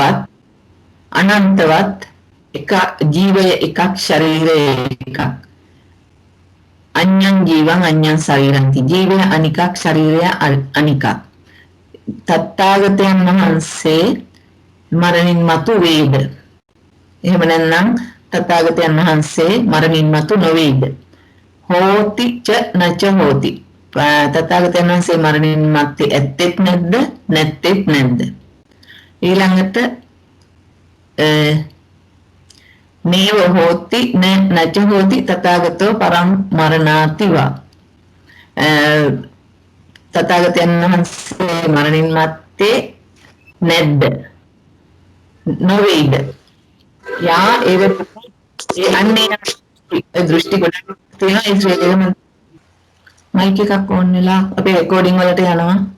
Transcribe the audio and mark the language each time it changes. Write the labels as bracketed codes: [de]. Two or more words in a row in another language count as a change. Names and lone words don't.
[si] අනන්තවත් එක ජීවය එකක් ශරීරය එකක් [pi] අඤ්ඤං ජීවං අඤ්ඤං ශරීරන්ති [si] ජීවය අනිකක් ශරීරය අනිකක් තත්තාගතයන් වහන්සේ මරණින් මතු වේද එහෙම නැත්නම් තථාගතයන් වහන්සේ මරණින් මතු නොවේද [pi] හෝති ච නච හෝති [si] තථාගතයන් වහන්සේ මරණින් මත්තේ ඇත්තෙත් නැද්ද නැත්තෙත් නැද්ද ඊළඟට [pi] නේව හෝති නච හෝති තථාගතෝ පරම් මරණාතිවා [si] තථාගතයන් වහන්සේ මරණින් මත්තේ නැද්ද? නොවේද? යා ඒ අන්නේ දෘෂ්ටි ගොඩක් තියෙනවා. ඒ ශ්‍රේණියම මයික් එකක් ඕන් වෙලා අපේ රෙකෝඩින් වලට යනවා.